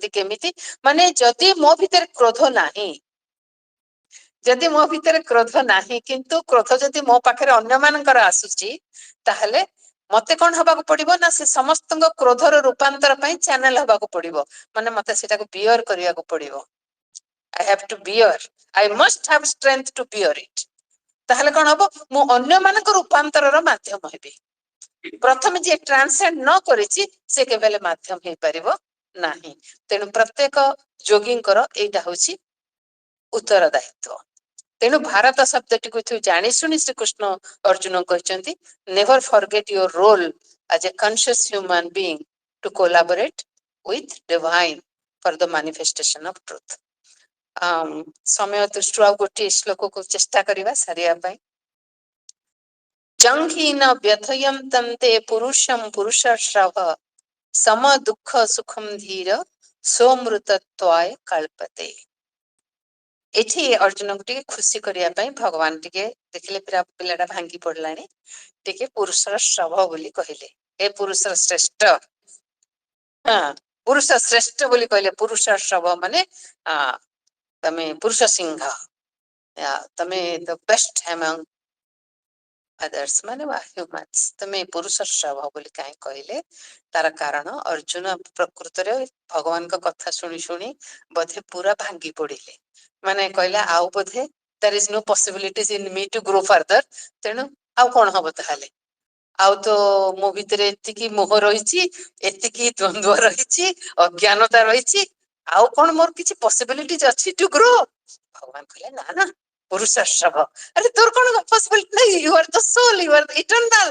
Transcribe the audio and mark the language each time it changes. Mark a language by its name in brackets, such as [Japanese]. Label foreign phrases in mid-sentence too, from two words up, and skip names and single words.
[Odia] କେମିତି ମାନେ ଯଦି ମୋ ଭିତରେ କ୍ରୋଧ ନାହିଁ, ଯଦି ମୋ ଭିତରେ କ୍ରୋଧ ନାହିଁ, କିନ୍ତୁ କ୍ରୋଧ ଯଦି ମୋ ପାଖରେ ଅନ୍ୟମାନଙ୍କର ଆସୁଛି, ତାହେଲେ ମତେ କଣ ହବାକୁ ପଡିବ ନା ସେ ସମସ୍ତଙ୍କ କ୍ରୋଧର ରୂପାନ୍ତର ପାଇଁ ଚ୍ୟାନେଲ ହବାକୁ ପଡିବ। ମାନେ ମତେ ସେଟାକୁ ବିୟର କରିବାକୁ ପଡିବ। [English] I have to bear, I must have strength to bear it. [Odia] ତାହେଲେ କଣ ହବ, ମୁଁ ଅନ୍ୟମାନଙ୍କ ରୂପାନ୍ତରର ମାଧ୍ୟମ ହେବି। ପ୍ରଥମେ ଯିଏ ଟ୍ରାନ୍ସେଣ୍ଡ ନ କରିଛି ସେ କେବେ ହେଲେ ମାଧ୍ୟମ ହେଇପାରିବ ନାହିଁ। ତେଣୁ ପ୍ରତ୍ୟେକ ଯୋଗୀଙ୍କର ଏଇଟା ହଉଛି ଉତ୍ତରଦାୟିତ୍ୱ। ତେଣୁ ଭାରତ ଶବ୍ଦଟିକୁ ଏଠୁ ଜାଣି ଶୁଣି ଶ୍ରୀକୃଷ୍ଣ ଅର୍ଜୁନ କହିଛନ୍ତି, [English] never forget your role as a conscious human being to collaborate with divine for the manifestation of truth. [Odia] ସମୟ ଦୃଷ୍ଟିରୁ ଆଉ ଗୋଟିଏ ଶ୍ଲୋକକୁ ଚେଷ୍ଟା କରିବା ସାରିବା ପାଇଁ। [Sanskrit] ଜଂହୀନ ବ୍ୟଥୟଂ ତନ୍ତେ ପୁରୁଷଂ ପୁରୁଷର୍ଷଭ ସମ ଦୁଃଖ ସୁଖମ ଧୀର ସୋମୃତତ୍ୱାୟ କଳ୍ପତେ। [Odia] ଏଠି ଅର୍ଜୁନକୁ ଟିକେ ଖୁସି କରିବା ପାଇଁ ଭଗବାନ ଟିକେ ଦେଖିଲେ ପିଲାଟା ଭାଙ୍ଗି ପଡିଲାଣି, ଟିକେ ପୁରୁଷର ଶ୍ରଭ ବୋଲି କହିଲେ। ଏ ପୁରୁଷର ଶ୍ରେଷ୍ଠ, ହଁ ପୁରୁଷ ଶ୍ରେଷ୍ଠ ବୋଲି କହିଲେ। ପୁରୁଷ ଶ୍ରଭ ମାନେ ତମେ ପୁରୁଷ ସିଂହ, ତମେ [English] the best among others, [Odia] ମାନେ ହ୍ୟୁମାନ୍ସ। ତମେ ପୁରୁଷ ଶ୍ରଭ ବୋଲି କାହିଁ କହିଲେ, ତାର କାରଣ ଅର୍ଜୁନ ପ୍ରକୃତରେ ଭଗବାନଙ୍କ କଥା ଶୁଣି ଶୁଣି ବୋଧେ ପୁରା ଭାଙ୍ଗି ପଡିଲେ। ମାନେ କହିଲା ଆଉ ବୋଧେ [English] there is no possibilities in me to grow further, [Odia] ତେଣୁ ଆଉ କଣ ହବ ତାହେଲେ। ଆଉ ତ ମୋ ଭିତରେ ଏତିକି ମୋହ ରହିଛି, ଏତିକି ଦ୍ୱନ୍ଦ୍ୱ ରହିଛି, ଅଜ୍ଞାନତା ରହିଛି, ଆଉ କଣ ମୋର କିଛି ପସିବିଲିଟିଜ ଅଛି [English] to grow. [Odia] ଭଗବାନ କହିଲେ ନା ନା, ପୁରୁଷ ଶ୍ରଭ। ଆରେ ତୋର କଣ ପସିବିଲିଟି ନାହିଁ, [English] you are the soul, you are the eternal.